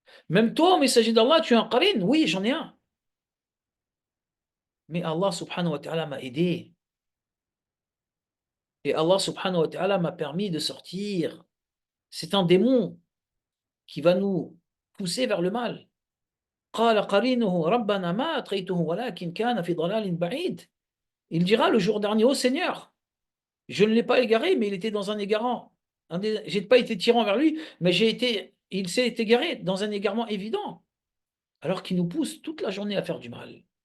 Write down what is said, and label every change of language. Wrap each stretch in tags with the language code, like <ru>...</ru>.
<fr>Même toi, au messager d'Allah, tu as un qarin. Oui, j'en ai un. Mais Allah subhanahu wa ta'ala m'a aidé. Et Allah subhanahu wa ta'ala m'a permis de sortir. C'est un démon qui va nous pousser vers le mal.</fr> <ar>قال قرينه ربنا ما أطغيته ولكن كان في ضلال بعيد.</ar> <fr>Il dira le jour dernier, ô Seigneur, je ne l'ai pas égaré, mais il était dans un égarant. J'ai pas été tirant vers lui, mais il s'est égaré dans un égarement évident, alors qu'il nous pousse toute la journée à faire du mal.</fr>